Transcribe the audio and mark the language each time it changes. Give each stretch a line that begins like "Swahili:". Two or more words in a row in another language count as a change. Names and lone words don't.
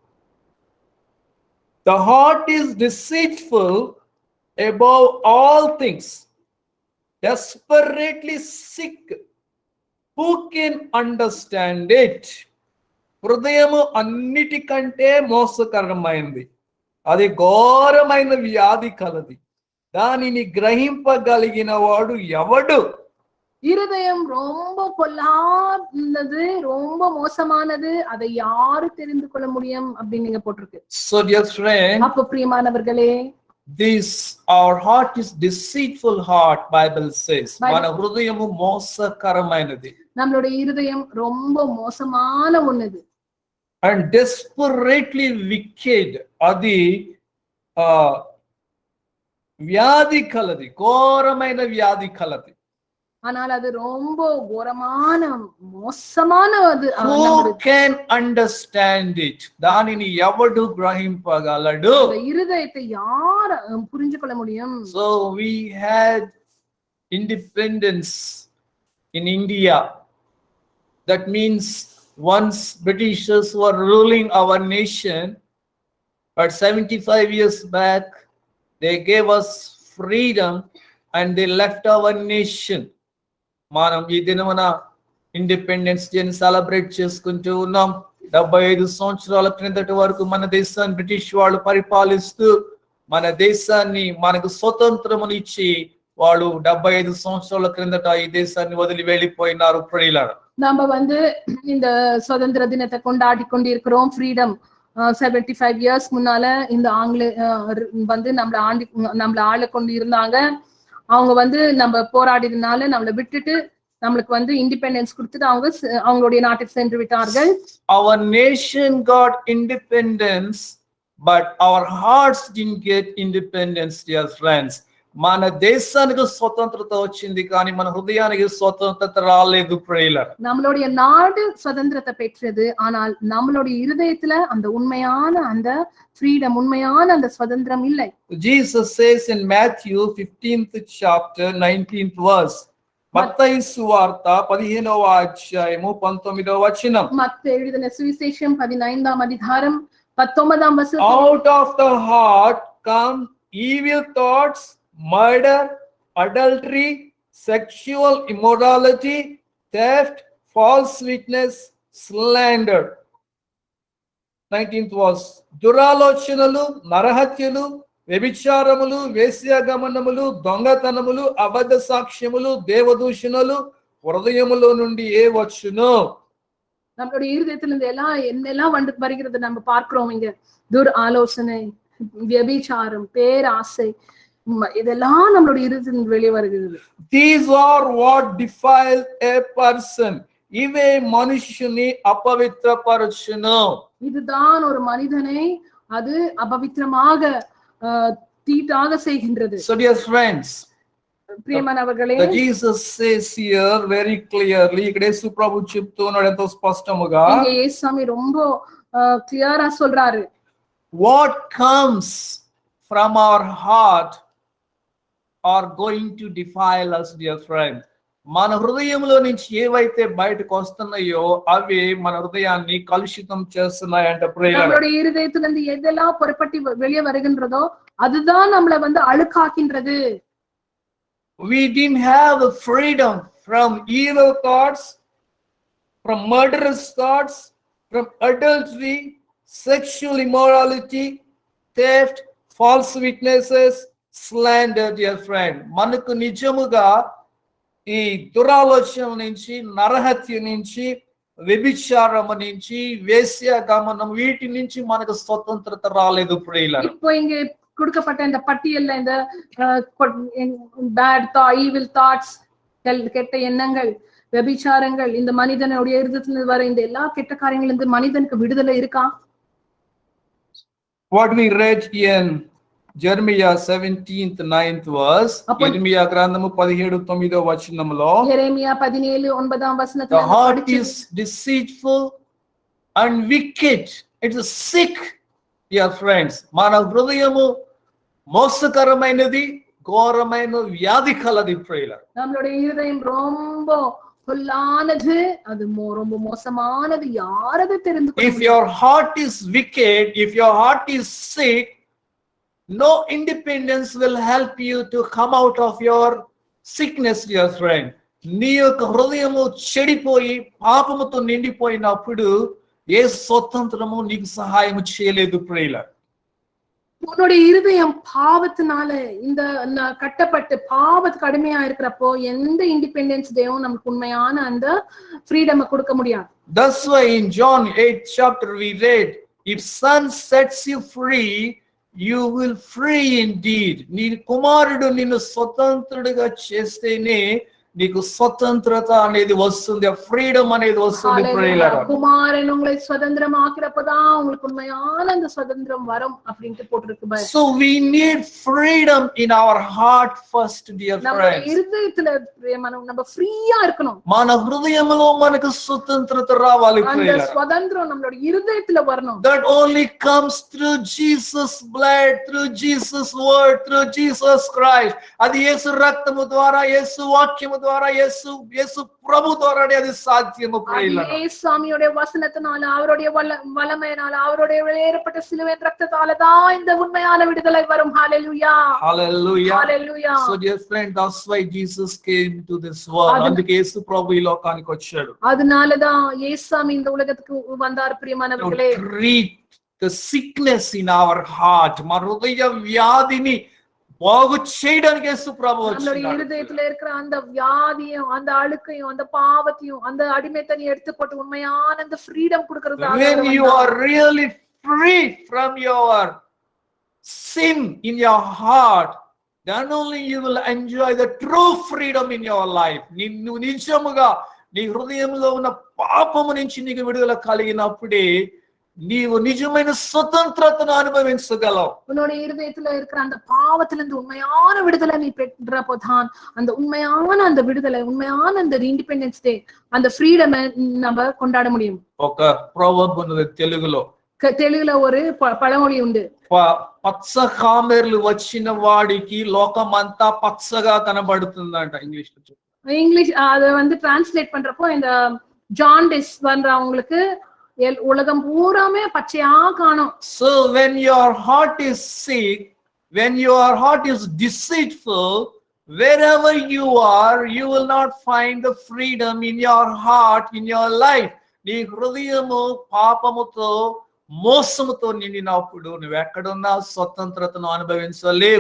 English: The heart is deceitful above all things, desperately sick. Who can understand it?
Telugu: హృదయము అన్నిటికంటే మోసకరమైనది, అది ఘోరమైన వ్యాధి కలది, దానిని గ్రహింపగలిగిన వాడు ఎవడు?
Tamil: இருதயம் ரொம்ப பொல்லாதது, ரொம்ப மோசமானது, அதை யாரு தெரிந்து கொள்ள முடியும் அப்படின்னு நீங்க போட்டிருக்கு.
English: So dear friend,
Tamil: அப்ப பிரியமானவர்களே,
English: this our heart is deceitful heart, Bible says.
Telugu: మన హృదయము మోసకరమైనది,
Tamil: நம்மளுடைய இருதயம் ரொம்ப மோசமான ஒண்ணுது.
English: and desperately wicked,
Telugu: అది వ్యాధి కలది, ఘోరమైన వ్యాధి కలది.
Tamil: ஆனால் அது ரொம்ப ఘోరமான మోసமான అది.
English: Who can understand it?
Telugu: దానిని ఎవడు గ్రహింపగలడు?
Tamil: இருதயத்தை யார் புரிஞ்சு கொள்ள முடியும்?
English: So we had independence in India. That means once Britishers were ruling our nation, but 75 years back, they gave us freedom and they left our nation.
Telugu: మనం ఈ దినమున ఇండిపెండెన్స్ డేని సెలబ్రేట్ చేసుకుంటూ ఉన్నాం. 75 సంవత్సరాల క్రిందటి వరకు మన దేశాన్ని బ్రిటిష్ వాళ్ళు పరిపాలిస్తూ మన దేశాన్ని మనకు స్వతంత్రమునిచ్చి వాళ్ళు 75 సంవత్సరాల క్రిందట ఈ దేశాన్ని వదిలి వెళ్ళిపోయినారు. ప్రియులారా,
Tamil: நாம வந்து இந்த சுதந்திர தினத்தை கொண்டாடி கொண்டிருக்கிறோம். ஃப்ரீடம் 75 இயர்ஸ் முன்னால இந்த வந்து நம்மள ஆள கொண்டு இருந்தாங்க. அவங்க வந்து நம்ம போராடினால நம்மளை விட்டுட்டு நம்மளுக்கு வந்து இண்டிபெண்டன்ஸ் கொடுத்துட்டு அவங்களுடைய நாட்டுக்கு சென்று விட்டார்கள்.
English: Our nation got independence, but our hearts didn't get independence, dear friends.
Telugu: మన దేశానికి స్వతంత్రత వచ్చింది కానీ మన హృదయానికి స్వతంత్రత రాలేదు. ప్రియులారా,
Tamil: நம்மளுடைய நாடு சுதந்திரத்தை பெற்றது, ஆனால் நம்மளுடைய இருதயத்துல அந்த உண்மையான அந்த ஃப்ரீடம், உண்மையான அந்த சுதந்திரம் இல்லை.
English: Jesus says in Matthew 15th chapter 19th verse,
Telugu: మత్తయి సువార్త 15వ అధ్యాయము 19వ వచనం.
Tamil: మత్తయి எழுதின சுவிசேஷம் 15ஆம் அதிகாரம் 19ஆம் வசனம்.
English: Out of the heart come evil thoughts, murder, adultery, sexual immorality, theft, false witness, slander. 19th verse.
Telugu: దురాలోచనలు, నరహత్యలు, వ్యభిచారములు, వేశ్యాగమనములు, దొంగతనములు, అబద్ధ సాక్ష్యములు, దేవదూషణలు హృదయములో నుండి ఏ వచ్చును.
Tamil: நம்மளுடைய இருதயத்துல இருந்து என்னெல்லாம் வருகிறது நம்ம பார்க்கிறோம். இங்க துர் ஆலோசனை, వ్యభిచాரம், பேராசை, இதெல்லாம் நம்மளுடைய இருதயத்திலிருந்து வெளியே வருகிறது.
English: These are what defile a person.
Tamil: இவை மனுஷனை அபவித்திரப்படுத்தும். இதுதான் ஒரு மனிதனை அது அபவித்திரமாக தீட்டாக செய்கின்றது.
English: So dear friends,
Tamil: ప్రియమైనవர்களே,
English: Jesus says here very clearly,
Telugu: ఇక్కడ యేసు ప్రభు చెప్తున్నాడు ఎంతో స్పష్టముగా,
Tamil: இங்க இயேசுசாமி ரொம்ப క్లియరా சொல்றாரு,
English: what comes from our heart are going to defile us, dear friend.
Telugu: మన హృదయంలో నుంచి ఏవైతే బయటకు వస్తున్నాయో అవి మన హృదయాన్ని కలుషితం చేస్తున్నాయంట.
Tamil: நம்மளுடைய இருதயத்திலிருந்து எதெல்லாம் புறப்பட்டு வெளியே வருகின்றதோ அதுதான் நம்மள வந்து அழுக்காக்கின்றது.
English: We didn't have the freedom from evil thoughts, from murderous thoughts, from adultery, sexual immorality, theft, false witnesses, slander, dear friend.
Telugu: మనకు నిజముగా ఈ దురాలోచన నుంచి, నరహత్య నుంచి, వ్యభిచారము నుంచి, వేశ్యాగమనం, వీటి నుంచి మనకు స్వతంత్రత రాలేదు. ప్రియులారా,
Tamil: இப்போ இங்க கொடுக்கப்பட்ட இந்த பட்டியல்ல இந்த
English: bad evil thoughts,
Tamil: கெட்ட எண்ணங்கள், వ్యభిచాரங்கள், இந்த மனிதனுடைய இருதயத்துல வர இந்த எல்லா கெட்ட காரியங்கள்ல இருந்து மனிதனுக்கு விடுதலை இருக்கா?
English: What we read in Jeremiah 17th 9th verse, Jeremiah
Telugu: గ్రంథము 17వ వచనములో,
Tamil: యెరెమియా 17:9 వచనத்துல,
English: the heart is deceitful and wicked, it is sick, dear friends.
Telugu: మన హృదయము మోసకరమైనది, ఘోరమైన వ్యాధి కలది. ప్రియులారా,
Tamil: நம்மளுடைய இருதயம் ரொம்ப பொல்லானது, அது ரொம்ப மோசமானது. யாரது தெரிந்து கொள்ள
English: if your heart is wicked, if your heart is sick, no independence will help you to come out of your sickness, dear friend.
Telugu: నీ యొక్క హృదయము చెడిపోయి పాపముతో నిండిపోయినప్పుడు ఏ స్వతంత్రము నీకు సహాయం చేయలేదు. ప్రియులారా,
Tamil: உன்னுடைய இருதயம் பாவத்தினால இந்த கட்டப்பட்டு பாவத்துக்கு அடிமையா இருக்கிறப்போ எந்த இண்டிபெண்டன்ஸ் டேவும் நமக்கு உண்மையான அந்த ஃப்ரீடம் கொடுக்க முடியாது.
English: That's why in John 8th chapter we read, if son sets you free, you will free indeed.
Telugu: నీ కుమారుడు నిన్ను స్వతంత్రుడిగా చేస్తేనే నీకు స్వతంత్రత అనేది వస్తుంది, ఫ్రీడమ్ అనేది వస్తుంది. ప్రియులారా,
Tamil: కుమారన్ உங்களை சுதந்திரமாக்குறப்பதான் உங்களுக்கு உண்மையான அந்த சுதந்திரம் வரும் அப்படினு போட்டுருக்கு.
English: So we need freedom in our heart first, dear friends.
Tamil: நம்ம இருதயத்துல நம்ம ஃப்ரீயா இருக்கணும்.
Telugu: మన హృదయంలో మనకు స్వతంత్రత రావాలి.
Tamil: அந்த சுதந்திரம் நம்மளோட இருதயத்துல வரணும்.
English: That only comes through Jesus blood, through Jesus word, through Jesus Christ.
Telugu: అది యేసు రక్తము ద్వారా, యేసు వాక్యము ద్వారా యేసు ప్రభు ద్వారానే అది సాధ్యము
Tamil: அது
Telugu: ప్రియులారా.
Tamil: இயேசுவாமியுடைய வசனத்தினால அவருடைய வல்லமையினால அவருடைய வெளியேறப்பட்ட சிலுவையின் ரத்தத்தால தான் இந்த உண்மையான விடுதலை வரும். ஹalleluya.
English: Hallelujah. Hallelujah. So dear friend, that's why Jesus came to this world.
Telugu: అందుకే యేసు ప్రభు ఈ లోకానికి వచ్చాడు.
Tamil: அதனாலதான் இயேசுவாமி இந்த உலகத்துக்கு வந்தார் பிரியமானவர்களே.
English: To treat the sickness in our heart.
Telugu: మన హృదయ వ్యాధిని బాగు చేయడానికి యేసు ప్రభు
Tamil: நம்மளுடைய
Telugu: వచ్చాడు.
Tamil: இருதயத்துல இருக்கிற அந்த வியாதியும் அந்த அழுக்கையும் அந்த பாவத்தையும் அந்த அடிமைத்தனையும் எடுத்து போட்டு உண்மையான அந்த ஃப்ரீடம் கொடுக்கறதுக்காக
English: When you are really free from your sin in your heart, then only you will enjoy the true freedom in your life.
Telugu: నిన్ను నిజముగా నీ హృదయంలో ఉన్న పాపము నుంచి నీకు విడుదల కలిగినప్పుడే నీవు నిజమైన స్వతంత్రతను అనుభవించగలవు.
Tamil: உன்னுடைய இருதயத்துல இருக்கிற அந்த பாவத்திலிருந்து உண்மையான விடுதலை நீ பெற்றப்போதான் அந்த உண்மையான அந்த விடுதலை உண்மையான அந்த இண்டிபெண்டன்ஸ் டே அந்த ஃப்ரீடம் நம்ம கொண்டாட முடியும்.
Telugu: ఒక proverb ఉన్నది తెలుగులో.
Tamil: தெலுங்குல ஒரு பழமொழி உண்டு.
Telugu: పచ్చ కామెర్లు వచ్చిన వాడికి లోకమంతా పచ్చగా కనబడుతుందంట.
Tamil: இங்கிலீஷ் அத வந்து டிரான்ஸ்லேட் பண்றப்போ இந்த ஜாண்டிஸ் வர்றவங்களுக்கு உலகம் பூராமே பச்சையா காணும்.
English: So when your heart is sick, when your heart is deceitful, wherever you are, you will not find the freedom in your heart, in your life.
Telugu: నీ హృదయము పాపముతో మోసముతో నిండినప్పుడు నువ్వు ఎక్కడున్నా స్వతంత్రతను అనుభవించలేవు.